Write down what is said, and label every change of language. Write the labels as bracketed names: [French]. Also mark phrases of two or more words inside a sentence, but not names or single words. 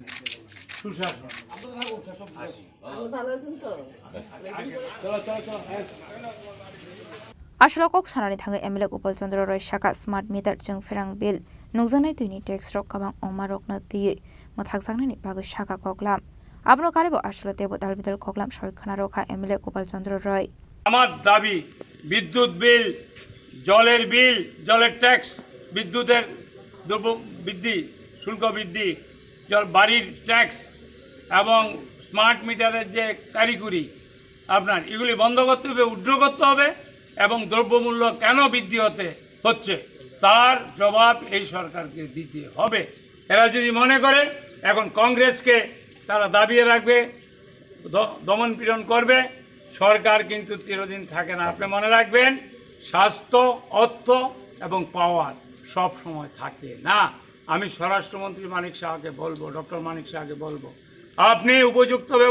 [Kok Borok] Ashalo Kok Sanani Thangai MLA Gopal Chandra Roy Shaka [English] Smart Meter [Kok Borok] Jung Ferang Bill Nungjanai Tuini Tax Rock Kabang Omarok na Ti Mathakjangna ni Bagai Shaka Koklam Abno Karibo Ashalo Tebo Dalbidal Koklam Shoikhana Rokha MLA Gopal Chandra Roy [Bangla] আমার দাবি বিদ্যুৎ বিল জলের বিল জলের ট্যাক্স বিদ্যুতের দ্রব্য বৃদ্ধি শুল্ক বৃদ্ধি জল বাড়ির ট্যাক্স এবং [English] smart meter's [Bangla] যে কারিগরি আপনার এগুলি বন্ধ করতে হবে উদ্র করতে হবে এবং দ্রব্যমূল্য কেন বৃদ্ধি হচ্ছে তার জবাব এই সরকারকে দিতে হবে এরা যদি মনে করে এখন কংগ্রেসকে তারা দাবিয়ে রাখবে দমন পীড়ন করবে সরকার কিন্তু চিরদিন থাকে না আপনি মনে রাখবেন স্বাস্থ্য অর্থ এবং পাওয়ার সব সময় থাকে না আমি স্বরাষ্ট্রমন্ত্রী মানিক শাহকে বলবো ডক্টর মানিক শাহকে বলবো আপনি উপযুক্ত